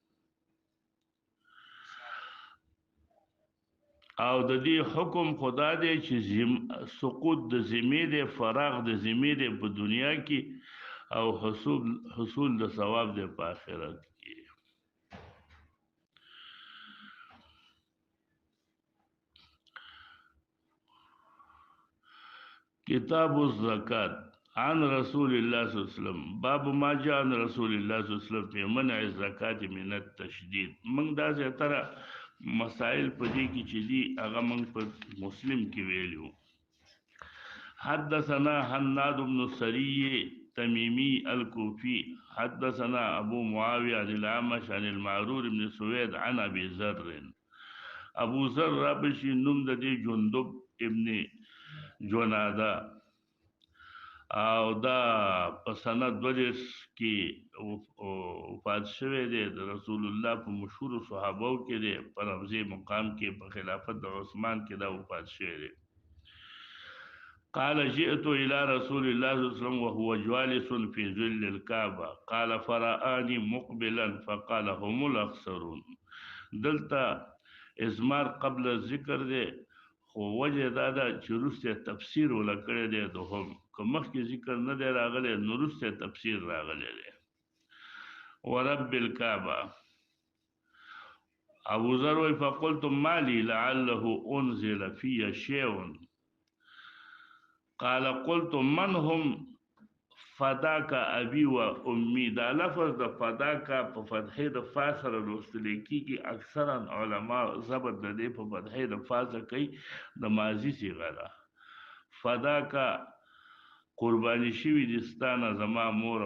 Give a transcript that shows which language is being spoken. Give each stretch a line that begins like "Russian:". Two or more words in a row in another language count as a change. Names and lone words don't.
Pashto: او د دې حکم خدا دی چې سقوط د ذمې دی، فراغ د ذمې دی په دنیا کې، او حصول د ثواب دی په آخرت کې.
Arabic: کتاب الزکات عن رسول الله صلی الله علیه وسلم باب ما جاء عن رسول الله صلی الله علیه وسلم في منع الزکات من التشدید.
Pashto: موږ دا زیاتره مسائل په دې کې چې دي هغه موږ په مسلم کې ویلو.
Arabic: حدثنا حناد بن سري تميمي الكوفي حدثنا ابو معاويه عن الاعمش عن المعرور بن سويد عن ابي ذر
Pashto: ابو ذر را بشي نوم د دې جندب ابن جناده او دا په سنه 2 کې وفات شوی دی د رسول الله په مشهور صحابه کې دی په رمزي مقام کې په خلافت د عثمان کې دا وفات شوی دی
Arabic: قال جئت الى رسول الله صلى الله عليه وسلم وهو جالس في ظل الكعبه قال فرآني مقبلا فقال هم الاخسرون
Pashto: دلته ازمار قبل الذکر دی خو وجه دا ده چې وروسته تفسیر ولکړی دی دوهم که مخکې ذکر نه دی راغلی نو وروسته تفسیر راغلی دی
Arabic: ورب الکعبه
Pashto: ابو ذر وی
Arabic: فقلت ما لي لعله انزل في شيء قال قلت من هم فداك ابي و امي
Pashto: دا لفظ د فداك په فتحې د فا سره لوستل کېږي اکثرا علما ضبط د دې په فتحې د فا سره کوي د ماضي صيغه ده فداك قرباني شوي دي ستانه زما مور